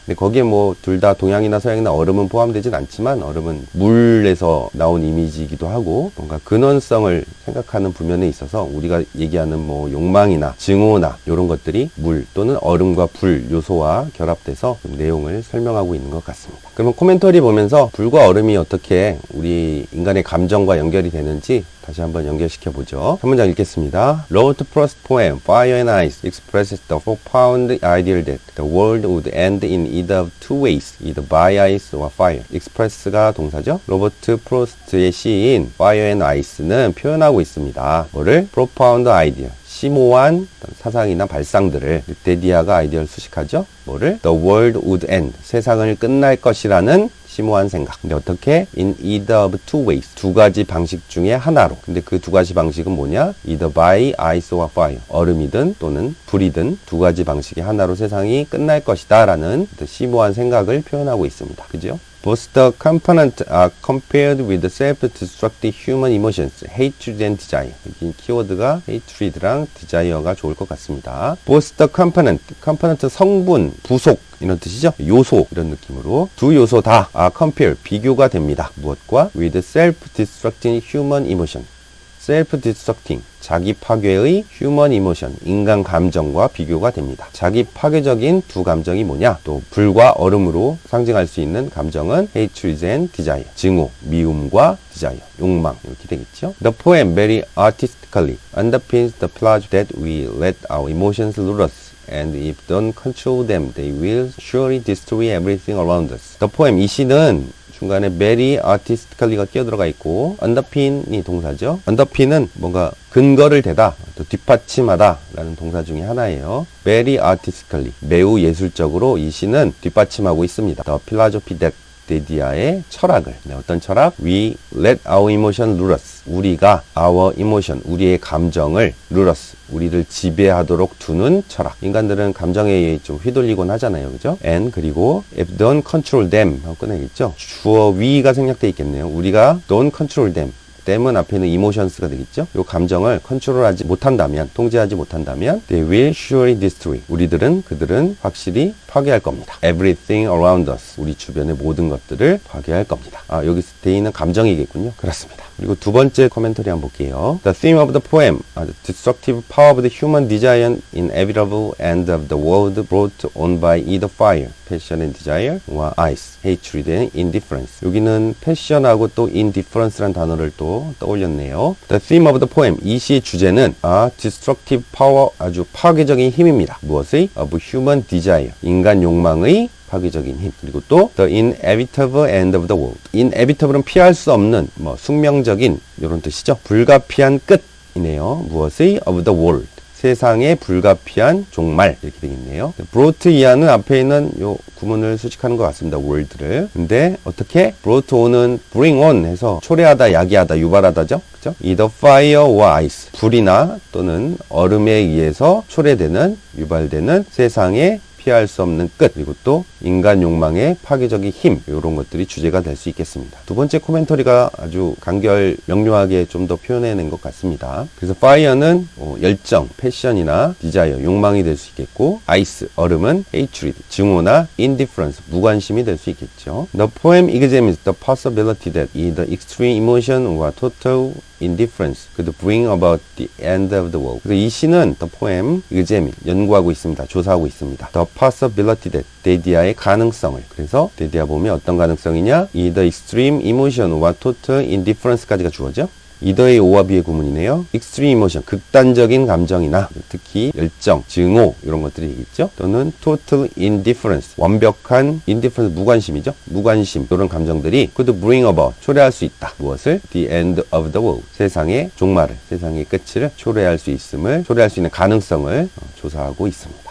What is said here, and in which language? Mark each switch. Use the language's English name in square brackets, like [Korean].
[Korean] 근데 거기에 뭐 둘 다 동양이나 서양이나 얼음은 포함되진 않지만 얼음은 물에서 나온 이미지이기도 하고 뭔가 근원성을 생각하는 부면에 있어서 우리가 얘기하는 뭐 욕망이나 증오나 이런 것들이 물 또는 얼음과 불 요소와 결합돼서 좀 내용을 설명하고 있는 것 같습니다. 그러면 코멘터리 보면서 불과 얼음이 어떻게 우리 인간의 감정과 연결이 되는지 다시 한번 연결시켜 보죠. 한 문장 읽겠습니다. [English] Robert Frost's poem Fire and Ice expresses the profound idea that the world would end in either of two ways, either by ice or fire. [Korean] express가 동사죠. 로버트 프로스트의 시인 Fire and Ice는 표현하고 있습니다. 뭐를? [English] profound idea. [Korean] 심오한 사상이나 발상들을 데디아가 아이디어를 수식하죠. 뭐를? [English] The world would end. [Korean] 세상을 끝날 것이라는 심오한 생각. [English] 근데 어떻게? In either of two ways. [Korean] 2가지 방식 중에 하나로. 근데 그 2가지 방식은 뭐냐? [English] Either by ice or fire. [Korean] 얼음이든 또는 불이든 2가지 방식의 하나로 세상이 끝날 것이다 라는 심오한 생각을 표현하고 있습니다. 그죠? [English] Both the components are compared with the self-destructive human emotions, hatred and desire. [Korean] 여기 키워드가 hatred랑 desire가 좋을 것 같습니다. Both the component 성분, 부속 이런 뜻이죠. 요소 이런 느낌으로 두 요소 다 compare 비교가 됩니다. 무엇과? [English] With self-destructing human emotion. self-destructing [Korean] 자기 파괴의 [English] human emotion [Korean] 인간 감정과 비교가 됩니다. 자기 파괴적인 두 감정이 뭐냐? 또 불과 얼음으로 상징할 수 있는 감정은 [English] hatred and desire [Korean] 증오, 미움과 desire 욕망 이렇게 되겠죠. [English] The poem very artistically underpins the pledge that we let our emotions rule us. And if don't control them, they will surely destroy everything around us. The poem [Korean] 이 시는 중간에 [English] very artistically [Korean] 가 끼어들어가 있고 underpin이 동사죠. underpin은 뭔가 근거를 대다, 또 뒷받침하다 라는 동사 중에 하나예요. [English] very artistically [Korean] 매우 예술적으로 이 시는 뒷받침하고 있습니다. [English] The philosophy that [Korean] 데디아의 철학을 어떤 철학? [English] We let our emotion rule us. [Korean] 우리가 [English] our emotion, [Korean] 우리의 감정을 [English] rule us. [Korean] 우리를 지배하도록 두는 철학. 인간들은 감정에 좀 휘둘리곤 하잖아요. 그죠? [English] And [Korean] 그리고 [English] if don't control them [Korean] 하고 끝내겠죠? 주어 we가 생략되어 있겠네요. 우리가 [English] don't control them. [Korean] 댐은 앞에는 emotions가 되겠죠. 이 감정을 컨트롤하지 못한다면, 통제하지 못한다면 [English] they will surely destroy. [Korean] 그들은 확실히 파괴할 겁니다. [English] Everything around us. [Korean] 우리 주변의 모든 것들을 파괴할 겁니다. 여기 they는 감정이겠군요. 그렇습니다. 그리고 두 번째 코멘터리 한번 볼게요. [English] The theme of the poem, the destructive power of the human desire, inevitable end of the world brought on by either fire, passion and desire, or ice, hatred and indifference. [Korean] 여기는 passion하고 또 indifference라는 단어를 또 떠올렸네요. [English] The theme of the poem, [Korean] 이 시의 주제는 [English] destructive power, [Korean] 아주 파괴적인 힘입니다. 무엇의? [English] Of human desire, [Korean] 인간 욕망의 파괴적인 힘. 그리고 또 [English] the inevitable end of the world. [Korean] inevitable은 피할 수 없는 숙명적인 이런 뜻이죠. 불가피한 끝이네요. 무엇의 [English] of the world. [Korean] 세상의 불가피한 종말 이렇게 되겠네요. brought 이하는 앞에 있는 요 구문을 수식하는 것 같습니다. [English] word를. [Korean] 근데 어떻게 brought on은 bring on 해서 초래하다, 야기하다, 유발하다죠. 그죠? [English] either fire or ice. [Korean] 불이나 또는 얼음에 의해서 초래되는, 유발되는 세상의 피할 수 없는 끝, 그리고 또 인간 욕망의 파괴적인 힘, 이런 것들이 주제가 될 수 있겠습니다. 두 번째 코멘터리가 아주 간결 명료하게 좀 더 표현해낸 것 같습니다. 그래서 fire는 열정, 패션이나 디자이어, 욕망이 될 수 있겠고, ice, 얼음은 hatred, 증오나 indifference, 무관심이 될 수 있겠죠. [English] The poem examines the possibility that either extreme emotion or total indifference could bring about the end of the world. [Korean] 그래서 이 시는 [English] the poem examine, [Korean] 연구하고 있습니다. 조사하고 있습니다. [English] The possibility that, [Korean] 데디아의 가능성을. 그래서 데디아 보면 어떤 가능성이냐? [English] either extreme emotion or total indifference까지가 주어져. [Korean] 이더의 O와 B의 구문이네요. [English] extreme emotion, [Korean] 극단적인 감정이나 특히 열정, 증오 이런 것들이 있죠. 또는 [English] total indifference, [Korean] 완벽한 indifference, 무관심이죠. 무관심 이런 감정들이 [English] could bring about, [Korean] 초래할 수 있다. 무엇을? [English] the end of the world, [Korean] 세상의 종말을, 세상의 끝을 초래할 수 있음을, 초래할 수 있는 가능성을 조사하고 있습니다.